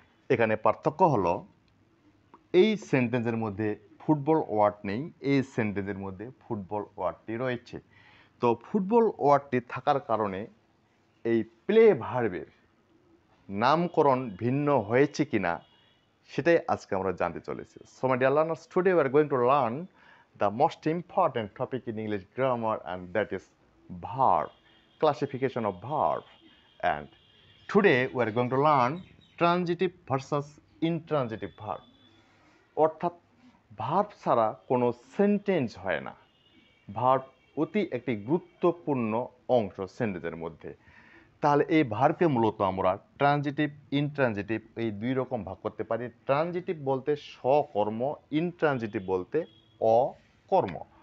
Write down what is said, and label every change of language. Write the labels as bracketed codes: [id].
[bn] এখানে পার্থক্য হলো এই সেন্টেন্সের মধ্যে ফুটবল ওয়ার্ড নেই, এই সেন্টেন্সের মধ্যে ফুটবল ওয়ার্ডটি রয়েছে। তো ফুটবল ওয়ার্ডটি থাকার কারণে এই প্লে ভার্বের নামকরণ ভিন্ন হয়েছে কিনা সেটাই আজকে আমরা জানতে চলেছি। [en] So my dear learners, today we are going to learn the most important topic in English grammar, and that is verb, classification of verb. And today we are going to learn transitive versus intransitive verb. [bn] অর্থাৎ verb ছাড়া কোনো sentence হয় না। Verb অতি একটি গুরুত্বপূর্ণ অংশ সেন্টেন্সের মধ্যে। তাহলে এই ভার্বকে মূলত আমরা ট্রানজিটিভ, ইনট্রানজিটিভ এই দুই রকম ভাগ করতে পারি। ট্রানজিটিভ বলতে সকর্ম, ইনট্রানজিটিভ বলতে অকর্ম।